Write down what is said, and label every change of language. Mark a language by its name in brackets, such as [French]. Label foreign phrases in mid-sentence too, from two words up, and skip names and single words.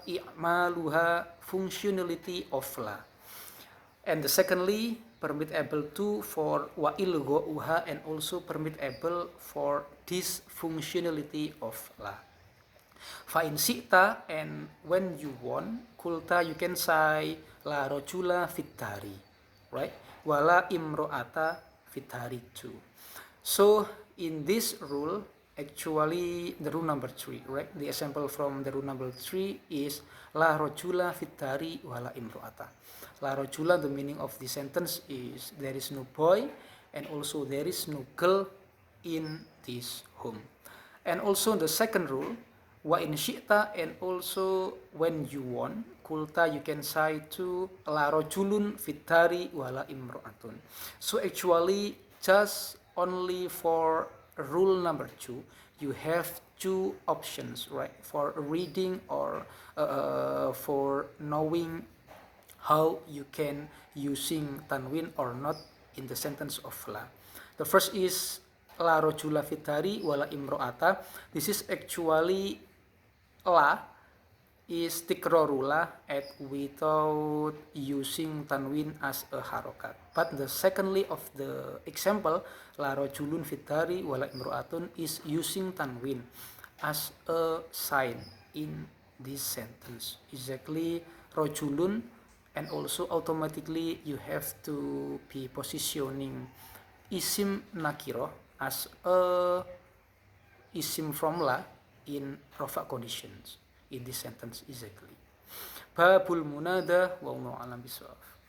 [English] I'maluha, functionality of la. And the secondly, permittable too for [Arabic] وإلغاؤها, [English] and also permittable for this functionality of la. [Arabic] فإن شئت, [English] and when you want, kulta, you can say [Arabic] لا رجل في الدار, [English] right? [Arabic] ولا امرأة في الدار too. [English] So in this rule, actually the rule number 3, right? The example from the rule number 3 is [Arabic] لا رجل في الدار ولا امرأة. لا رجل, [English] the meaning of the sentence is there is no boy and also there is no girl in this home. And also the second rule, [Arabic] وإن شئت, [English] and also when you want, kulta, you can say to [Arabic] لا رجلٌ في الدار ولا امرأةٌ. [English] So actually just only for rule number 2, you have 2 options, right, for reading or for knowing how you can using tanwin or not in the sentence of la. The first is [Arabic] لا رجل في الدار ولا امرأة. [English] This is actually la is tikrorula at without using tanwin as a harokat. But the secondly of the example, [Arabic] لا رجلٌ في الدار ولا امرأةٌ, [English] is using tanwin as a sign in this sentence. Exactly, rojulun, and also automatically you have to be positioning [Arabic] اسم نكرة [English] as a isim from la in rofa conditions in this sentence exactly. [Arabic] باب المنادى، والله أعلم بالصواب.